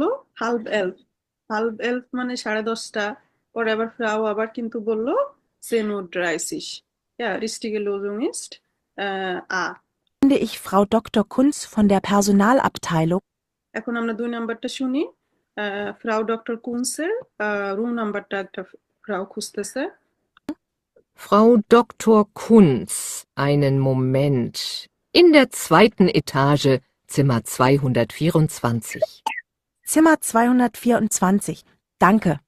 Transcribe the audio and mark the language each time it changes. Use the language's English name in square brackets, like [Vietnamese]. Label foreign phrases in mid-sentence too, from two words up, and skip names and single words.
[German] halb elf, halb elf [Bangla] মানে 10:30। পরে আবার ফ্রাউ আবার কিন্তু বললো 10:30। [German] Ja, richtige Lösung ist A. ich Frau Dr. Kunz von der Personalabteilung? [Bangla] এখন আমরা 2 নাম্বারটা শুনি। ফ্রাউ ডক্টর কুনসের রুম নাম্বারটা একটা ফ্রাউ খুঁজতেছে। [German] Frau Dr. Kunz, einen Moment. In der 2. Etage, Zimmer 224. Zimmer 224. Danke.